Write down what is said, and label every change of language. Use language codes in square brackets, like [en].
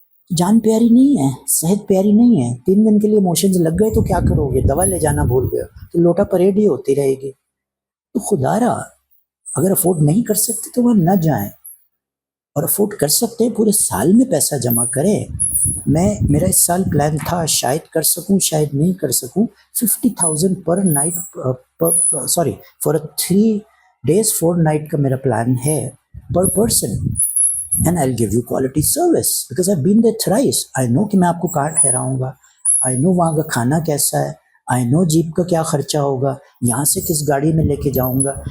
[ur] جان پیاری نہیں ہے، صحت پیاری نہیں ہے. 3 دن کے لیے موشنز لگ گئے تو کیا کرو گے؟ دوا لے جانا بھول گئے تو لوٹا پریڈ ہی ہوتی رہے گی. تو خدا را اگر افورڈ نہیں کر سکتے تو وہاں نہ جائیں، اور افورڈ کر سکتے ہیں پورے سال میں پیسہ جمع کریں. میرا اس سال پلان تھا، شاید کر سکوں شاید نہیں کر سکوں. 50,000 پر night, [en] sorry for 3 days 4 night [ur] کا میرا پلان ہے [en] Per person. And I will give you quality service because I been there thrice. I know [ur] کہ میں آپ کو کہاں ٹھہراؤں گا، آئی نو وہاں کا کھانا کیسا ہے، آئی نو جیپ کا کیا خرچہ ہوگا، یہاں سے کس گاڑی میں لے کے جاؤں گا.